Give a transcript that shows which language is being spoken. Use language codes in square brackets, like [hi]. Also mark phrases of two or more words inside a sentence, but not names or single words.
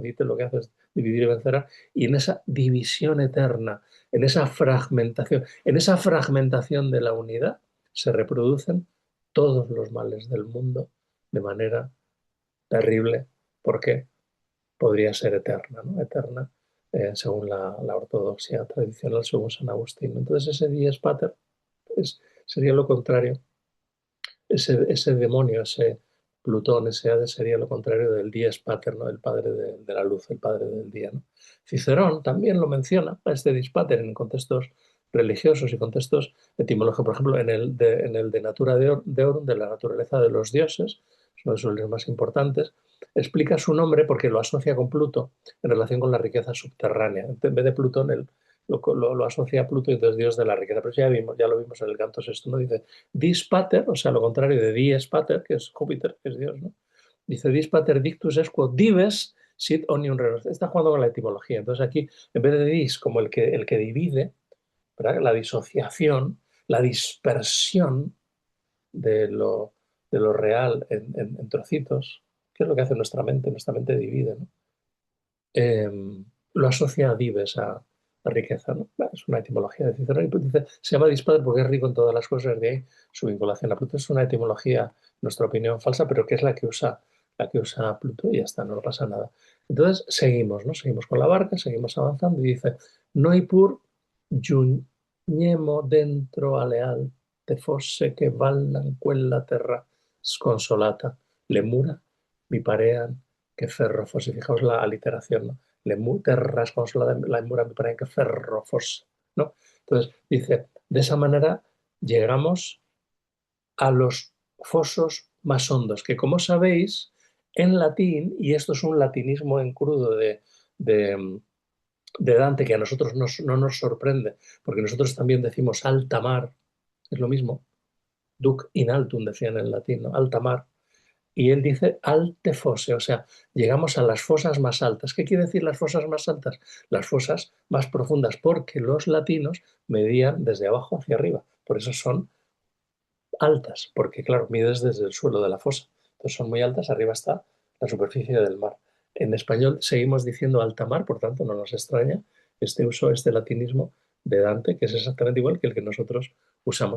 [es] Dice lo que hace es dividir y vencerás. Y en esa división eterna, en esa fragmentación de la unidad, se reproducen todos los males del mundo de manera terrible, porque podría ser eterna, ¿no? Eterna, según la ortodoxia tradicional, según San Agustín. Entonces ese [la] dies pater [es] sería lo contrario, ese demonio, ese Plutón, ese Hades sería lo contrario del [la] dies pater, [es] ¿no? El padre de la luz, el padre del día, ¿no? Cicerón también lo menciona, a este [la] dies pater, [es] en contextos religiosos y contextos etimológicos. Por ejemplo, en el de Natura Deorum, de la naturaleza de los dioses, es uno de sus libros más importantes, explica su nombre porque lo asocia con Pluto en relación con la riqueza subterránea. En vez de Plutón, lo asocia a Pluto y entonces Dios de la riqueza. Pero ya lo vimos en el canto sexto, ¿no? Dice [la] dis pater, [es] o sea, lo contrario de [la] dies pater, [es] que es Júpiter, que es Dios, ¿no? [la] Dice dis pater dictus es quod dives sit omnium rerum. [es] Está jugando con la etimología. Entonces aquí, en vez de dis como el que divide, ¿verdad? La disociación, la dispersión de lo real en trocitos, que es lo que hace nuestra mente divide, ¿no? eh, lo asocia a dives, a riqueza, ¿no? Bueno, es una etimología de Cicerón y pues dice, se llama dispadre porque es rico en todas las cosas, de ahí su vinculación a Pluto. Es una etimología, en nuestra opinión, falsa, pero que es la que usa Pluto y ya está, no pasa nada. Entonces seguimos, ¿no? Seguimos con la barca, seguimos avanzando y dice, [it] noi pur giugnemo dentro alle alte fosse che vallan quella terra sconsolata, lemura mi parean que ferro fosse. [es] Fijaos la aliteración, ¿no? [it] Terras consolada, la mura mi parean que ferro fosse, [es] ¿no? Entonces dice, de esa manera llegamos a los fosos más hondos, que como sabéis, en latín, y esto es un latinismo en crudo de, de Dante, que a nosotros no nos sorprende, porque nosotros también decimos alta mar, es lo mismo, [la] duc in altum, [es] decían en latín, ¿no? Alta mar. Y él dice [it] alte fosse, [es] o sea, llegamos a las fosas más altas. ¿Qué quiere decir las fosas más altas? Las fosas más profundas, porque los latinos medían desde abajo hacia arriba. Por eso son altas, porque claro, mides desde el suelo de la fosa. Entonces son muy altas, arriba está la superficie del mar. En español seguimos diciendo alta mar, por tanto no nos extraña este uso, este latinismo de Dante, que es exactamente igual que el que nosotros usamos.